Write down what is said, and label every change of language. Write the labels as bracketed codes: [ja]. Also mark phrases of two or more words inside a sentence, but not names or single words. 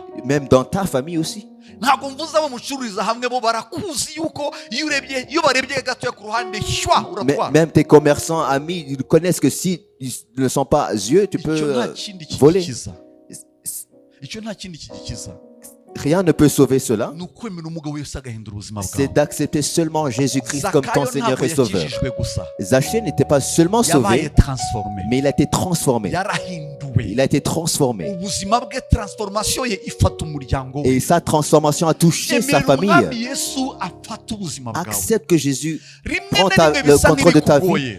[fr] même dans ta famille aussi. [rw] Ntabwo mvuze abo mucururiza hamwe bo barakuzi yuko iyo barebye gatoya ku ruhande shwa uratwara. [fr] Même tes commerçants, amis, ils connaissent que si ils ne sont pas yeux, tu peux voler. [rw] Icyo nta kindi kigikiza. [fr] Rien ne peut sauver cela. [rw] Ni ukwemera umugabo wese agahindura ubuzima bwawe. [fr] C'est d'accepter seulement Jésus-Christ comme ton Seigneur et Sauveur. Zachée n'était pas seulement sauvé, mais il a été transformé. Il a été transformé. Et sa transformation a touché sa famille. Accepte que Jésus prend le contrôle de ta vie.